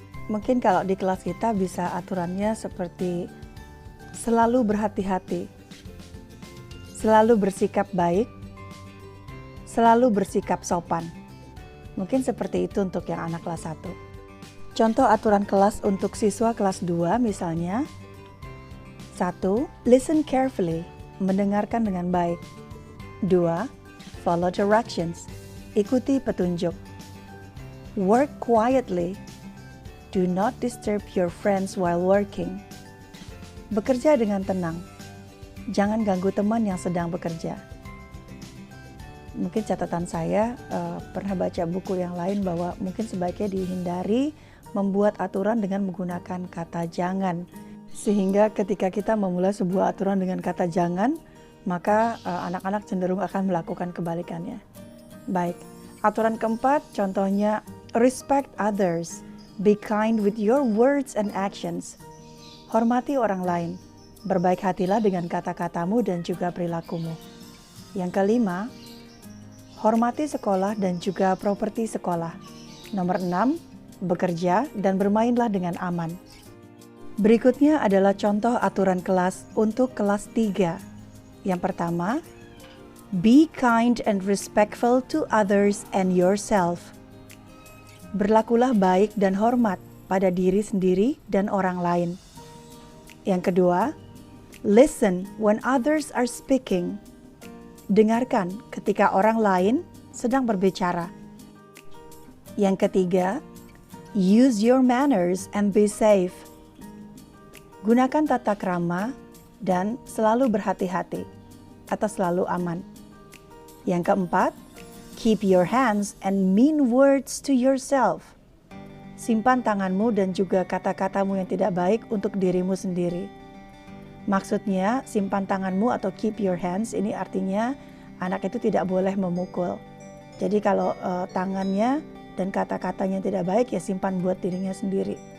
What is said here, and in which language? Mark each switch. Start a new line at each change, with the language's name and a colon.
Indonesian: Mungkin kalau di kelas kita bisa aturannya seperti selalu berhati-hati, selalu bersikap baik, selalu bersikap sopan. Mungkin seperti itu untuk yang anak kelas 1. Contoh aturan kelas untuk siswa kelas 2 misalnya, 1.
English: Listen carefully,
Indonesian: mendengarkan dengan baik. 2.
English: Follow directions,
Indonesian: ikuti petunjuk.
English: Work quietly, do not disturb your friends while working.
Indonesian: Bekerja dengan tenang, jangan ganggu teman yang sedang bekerja. Mungkin catatan saya pernah baca buku yang lain bahwa mungkin sebaiknya dihindari membuat aturan dengan menggunakan kata jangan. Sehingga ketika kita memulai sebuah aturan dengan kata jangan, maka anak-anak cenderung akan melakukan kebalikannya. Baik, aturan keempat contohnya
English: respect others, be kind with your words and actions.
Indonesian: Hormati orang lain, berbaik hatilah dengan kata-katamu dan juga perilakumu. Yang kelima, hormati sekolah dan juga properti sekolah. Nomor 6, bekerja dan bermainlah dengan aman. Berikutnya adalah contoh aturan kelas untuk kelas 3. Yang pertama,
English: be kind and respectful to others and yourself.
Indonesian: Berlakulah baik dan hormat pada diri sendiri dan orang lain. Yang kedua,
English: listen when others are speaking.
Indonesian: Dengarkan ketika orang lain sedang berbicara. Yang ketiga,
English: use your manners and be safe.
Indonesian: Gunakan tata krama dan selalu berhati-hati atau selalu aman. Yang keempat,
English: keep your hands and mean words to yourself.
Indonesian: Simpan tanganmu dan juga kata-katamu yang tidak baik untuk dirimu sendiri. Maksudnya, simpan tanganmu atau
English: keep your hands
Indonesian: ini artinya anak itu tidak boleh memukul. Jadi kalau tangannya dan kata-katanya tidak baik, ya simpan buat dirinya sendiri.